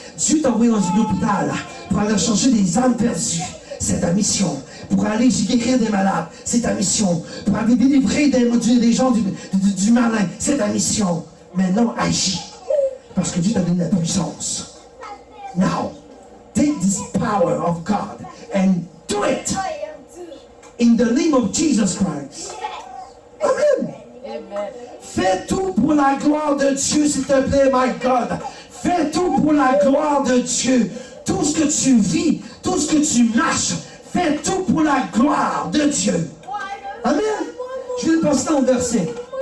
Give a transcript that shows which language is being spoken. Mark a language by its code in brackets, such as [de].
[fr] Dieu t'a envoyé dans un hôpital pour aller chercher des âmes perdues. C'est ta mission. Pour aller guérir des malades, c'est ta mission. Pour aller délivrer des gens du malin, c'est ta mission. Maintenant, agis. Parce que Dieu t'a donné la puissance. [en] Now, take this power of God and do it. In the name of Jesus Christ. Amen. Amen. [fr] Fais tout pour la gloire de Dieu, s'il te plaît, [en] my God. [fr] Fais tout pour la gloire de Dieu. Tout ce que tu vis, tout ce que tu marches, fais tout pour la gloire de Dieu. Amen. Je vais passer dans le verset.